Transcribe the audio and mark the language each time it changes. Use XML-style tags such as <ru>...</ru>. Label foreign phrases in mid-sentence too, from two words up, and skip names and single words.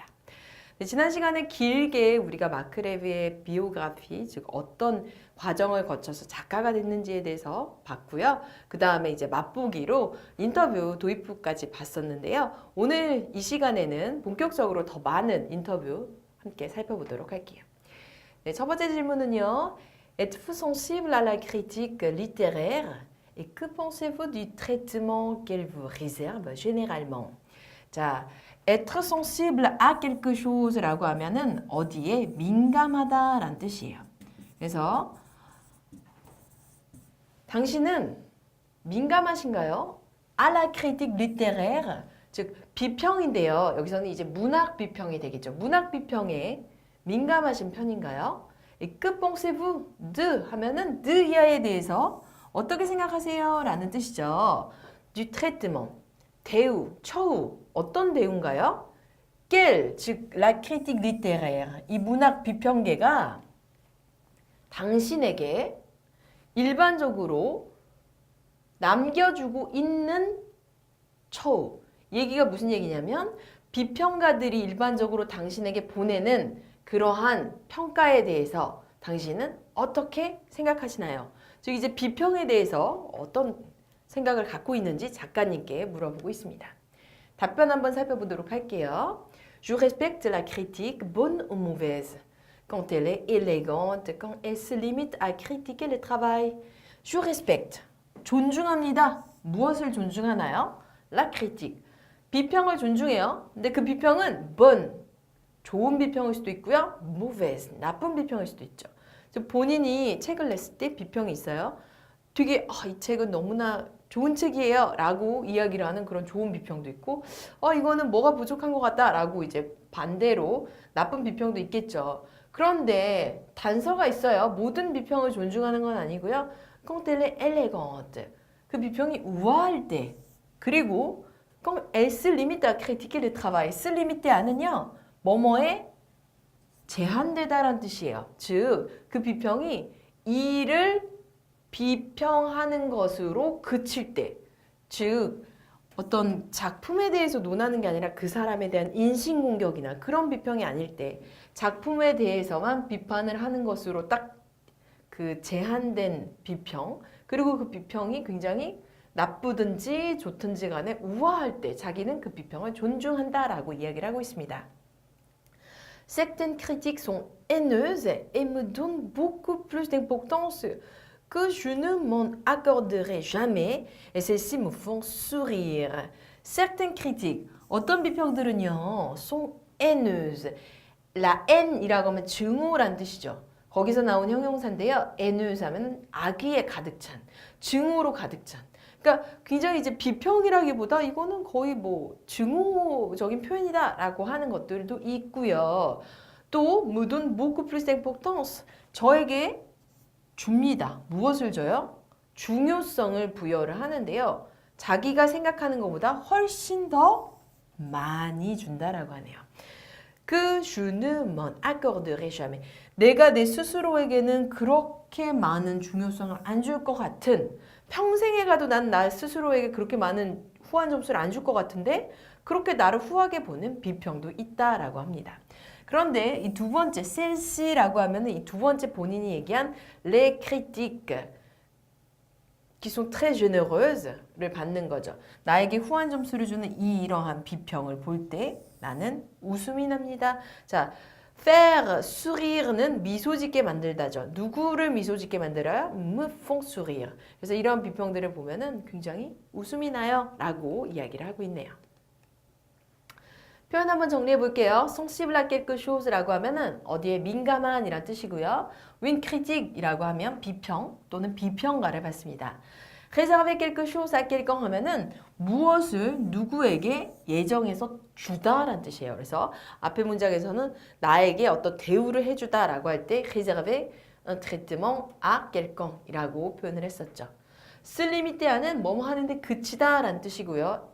<ko>네, 지난 시간에 길게 우리가 마크 레비의 비오그래피, 즉 어떤 과정을 거쳐서 작가가 됐는지에 대해서 봤고요. 그 다음에 이제 맛보기로 인터뷰 도입부까지 봤었는데요. 오늘 이 시간에는 본격적으로 더 많은 인터뷰 함께 살펴보도록 할게요. 네, 첫 번째 질문은요.</ko> <fr>Êtes-vous sensible à la critique littéraire? Et que pensez-vous du traitement qu'elle vous réserve généralement?</fr> <ko>자,</ko> <fr>être sensible à quelque chose</fr> <ko>라고 하면은 어디에 민감하다라는 뜻이에요. 그래서 당신은 민감하신가요?</ko> <fr>À la critique littéraire,</fr> <ko>즉 비평인데요. 여기서는 이제 문학 비평이 되겠죠. 문학 비평에 민감하신 편인가요?</ko> <fr>Que pensez-vous de</fr> <ko>하면은 de에 대해서 어떻게 생각하세요? 라는 뜻이죠.</ko> <fr>Du traitement,</fr> <ko>대우, 처우, 어떤 대우인가요?</ko> <fr>Quelle, 즉 la critique littéraire,</fr> <ko>이 문학 비평계가 당신에게 일반적으로 남겨주고 있는 처우. 얘기가 무슨 얘기냐면 비평가들이 일반적으로 당신에게 보내는 그러한 평가에 대해서 당신은 어떻게 생각하시나요? 즉 이제 비평에 대해서 어떤 생각을 갖고 있는지 작가님께 물어보고 있습니다. 답변 한번 살펴보도록 할게요.</ko> <fr>Je respecte la critique bonne ou mauvaise. Quand elle est élégante, quand elle se limite à critiquer le travail. Je respecte.</fr> <ko>존중합니다. 무엇을 존중하나요?</ko> <fr>La critique.</fr> <ko>비평을 존중해요. 근데 그 비평은 bonne, 좋은 비평일 수도 있고요. mauvaise, 나쁜 비평일 수도 있죠. 본인이 책을 냈을 때 비평이 있어요. 되게 이 책은 너무나 좋은 책이에요 라고 이야기를 하는 그런 좋은 비평도 있고 이거는 뭐가 부족한 것 같다 라고 이제 반대로 나쁜 비평도 있겠죠. 그런데 단서가 있어요. 모든 비평을 존중하는 건 아니고요.</ko> <fr>Quand elle est élégante.</fr> <ko>그 비평이 우아할 때.</ko> <fr>그리고 quand elle se limite à critiquer le travail. se limite 하는요.</fr> <ko>뭐뭐에 제한되다라는 뜻이에요. 즉, 그 비평이 일을 비평하는 것으로 그칠 때, 즉 어떤 작품에 대해서 논하는 게 아니라 그 사람에 대한 인신공격이나 그런 비평이 아닐 때 작품에 대해서만 비판을 하는 것으로 딱 그 제한된 비평, 그리고 그 비평이 굉장히 나쁘든지 좋든지 간에 우아할 때 자기는 그 비평을 존중한다라고 이야기를 하고 있습니다.</ko> <fr>Certaines critiques sont haineuses et me donnent beaucoup plus d'importance que je ne m'en accorderai jamais et celles-ci me font sourire. Certaines critiques,</fr> <ko>어떤 비평들은요,</ko> <fr>sont haineuses. La haine</fr> <ko>이라고 하면 증오란 뜻이죠. 거기서 나온 형용사인데요. haineuse 하면 악의에 가득 찬, 증오로 가득 찬. 그러니까 굉장히 이제 비평이라기보다 이거는 거의 뭐 증오적인 표현이다라고 하는 것들도 있고요.</ko> <fr>또 me donne beaucoup plus d'importance.</fr> <ko>저에게 줍니다. 무엇을 줘요? 중요성을 부여를 하는데요. 자기가 생각하는 것보다 훨씬 더 많이 준다라고 하네요.</ko> <fr>Que je ne m'en accorderai jamais.</fr> <ko>내가 내 스스로에게는 그렇게 많은 중요성을 안 줄 것 같은, 평생에 가도 난 나 스스로에게 그렇게 많은 후한 점수를 안 줄 것 같은데 그렇게 나를 후하게 보는 비평도 있다라고 합니다. 그런데 이 두 번째 celle-ci라고 하면은 이 두 번째 본인이 얘기한</ko> <fr>les critiques qui sont très généreuse</fr> <ko>를 받는 거죠. 나에게 후한 점수를 주는 이러한 비평을 볼 때 나는 웃음이 납니다. 자,</ko> <fr>faire sourire</fr> <ko>는 미소 짓게 만들다죠. 누구를 미소 짓게 만들어요?</ko> <fr>me font sourire.</fr> <ko>그래서 이런 비평들을 보면은 굉장히 웃음이 나요 라고 이야기를 하고 있네요. 표현 한번 정리해 볼게요.</ko> <fr>sensible à quelque chose</fr> <ko>라고 하면은 어디에 민감한 이란 뜻이고요.</ko> <fr>Une critique</fr> <ko>이라고 하면 비평 또는 비평가를 받습니다.</ko> <fr>réserver quelque chose à quelqu'un</fr> <ko>하면은 무엇을 누구에게 예정해서 주다라는 뜻이에요. 그래서 앞에 문장에서는 나에게 어떤 대우를 해주다라고 할 때</ko> <fr>réserver un traitement à quelqu'un</fr> <ko>이라고 표현을 했었죠.</ko> <fr>se limiter</fr> <ko>하는 뭐뭐 하는데 그치다라는 뜻이고요.</ko>